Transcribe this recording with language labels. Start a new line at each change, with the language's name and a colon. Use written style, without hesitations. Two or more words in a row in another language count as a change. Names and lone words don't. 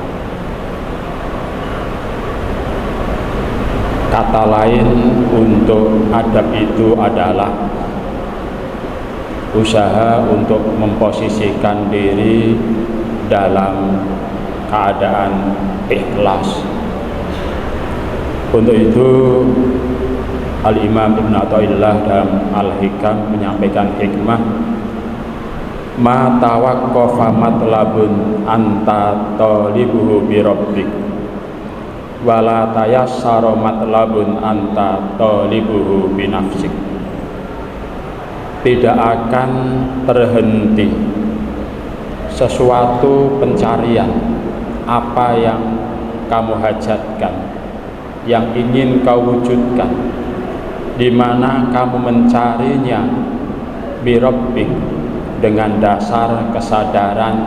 Indonesian: Kata lain untuk adab itu adalah usaha untuk memposisikan diri dalam keadaan ikhlas. Untuk itu Al-Imam Ibn Athaillah dalam Al-Hikam menyampaikan hikmah,
Arabic: ما توقف مطلب أنت طالبه بربك ولا تيسر مطلب أنت طالبه بنفسك.
Indonesian: Tidak akan terhenti sesuatu pencarian apa yang kamu hajatkan, yang ingin kau wujudkan, di mana kamu mencarinya
Arabic: بربك,
Indonesian: dengan dasar kesadaran